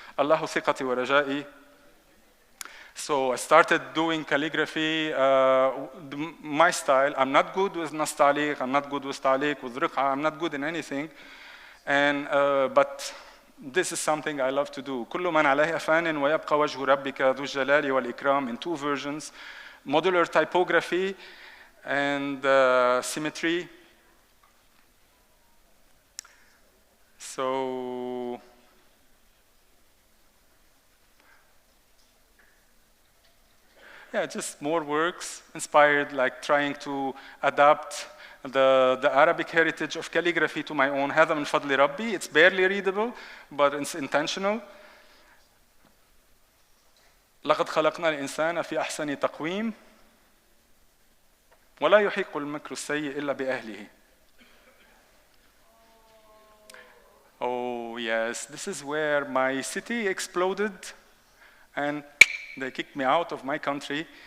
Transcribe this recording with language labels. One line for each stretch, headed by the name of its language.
Arabic: Allahu thiqati wa raja'i.
English: So I started doing calligraphy, my style. I'm not good with nastaliq, I'm not good with taliq, with riq'a, I'm not good in anything. But this is something I love to do.
Arabic: كل من عليها فان ويبقى وجه ربك ذو الجلال والإكرام,
English: in 2 versions. Modular typography and symmetry. So yeah, just more works inspired, like trying to adapt the Arabic heritage of calligraphy to my own.
Arabic: هذا من فضل ربي.
English: It's barely readable, but it's intentional.
Arabic: لقد خلقنا الإنسان في أحسن تقويم ولا يحيق المكر السيء إلا بأهله.
English: Oh yes, this is where my city exploded and they kicked me out of my country.